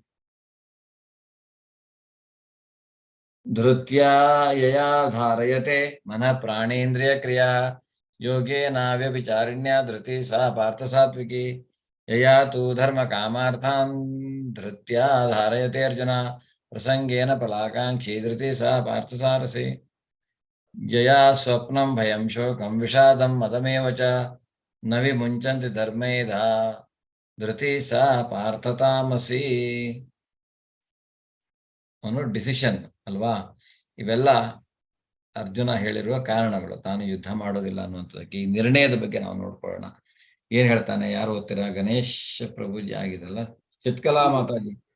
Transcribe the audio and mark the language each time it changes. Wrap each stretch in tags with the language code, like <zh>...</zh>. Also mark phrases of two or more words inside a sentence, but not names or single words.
<sa>धृत्यया धारयते मनः प्राणेन्द्रिय क्रिया योगेनाव्यभिचारिण्य धृति सा पार्थ सात्विकि यया तु धर्म कामार्थान् धृत्या धारयते अर्जुन प्रसङ्गेन फलाकाङ्क्षि धृति सा पार्थ सारसि जया स्वप्नं भयं शोकं विषादं मदमेव च न विमुञ्चन्ति धर्मेध धृति सा पार्थ तामसि.</sa> <kn>ಅವನು ಡಿಸಿಷನ್ ಅಲ್ವಾ, ಇವೆಲ್ಲ ಅರ್ಜುನ ಹೇಳಿರುವ ಕಾರಣಗಳು, ತಾನು ಯುದ್ಧ ಮಾಡೋದಿಲ್ಲ ಅನ್ನುವಂಥದ್ದಕ್ಕೆ. ಈ ನಿರ್ಣಯದ ಬಗ್ಗೆ ನಾವು ನೋಡ್ಕೊಳ್ಳೋಣ. ಏನ್ ಹೇಳ್ತಾನೆ, ಯಾರು ಓದ್ತೀರಾ? ಗಣೇಶ್ ಪ್ರಭುಜಿ ಆಗಿದಲ್ಲ, ಚಿತ್ಕಲಾ ಮಾತಾಜಿ.</kn>